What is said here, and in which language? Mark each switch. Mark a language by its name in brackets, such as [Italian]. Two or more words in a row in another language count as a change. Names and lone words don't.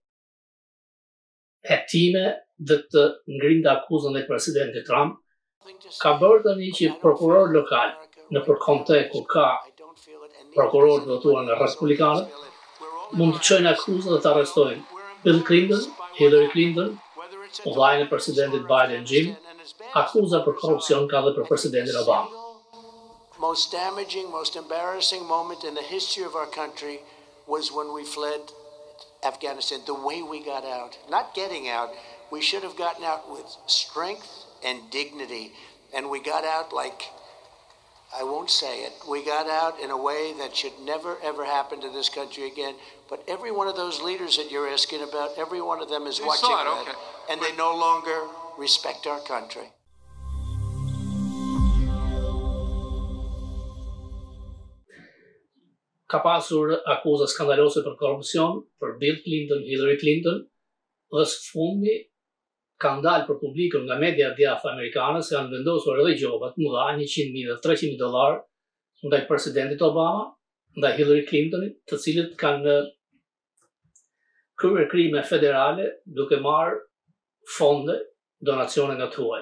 [Albanian] hetime dhe të ngrinte akuzën ndaj presidentit Trump, ka bërë tani që prokuror lokal në përkohë kur ka prokurorët votuar nga Republikanët mund të çojnë akuzë dhe të arrestojnë Bill Clinton, Hillary Clinton, vllajën e presidentit Biden Jim, akuza për korrupsion ka dhe për presidentin Obama. [English] Most damaging, most embarrassing moment in the history of our country was when we fled Afghanistan, the way we got out. Not getting out, we should have gotten out with strength and dignity, and we got out like, I won't say it, we got out in a way that should never ever happen to this country again. But every one of those leaders that you're asking about, every one of them is watching that, and they no longer respect our country. [Albanian] Ka pasur akuza skandalose për korrupsion për Bill Clinton, Hillary Clinton, dhe së fundi ka ndalë për publikun nga media djathtë amerikane se janë vendosur edhe gjoba të mëdha, $100,000 dhe $300,000 ndaj presidentit Obama, ndaj Hillary Clintonit, të cilët kanë kryer krime federale duke marrë fonde, donacione nga tuaj.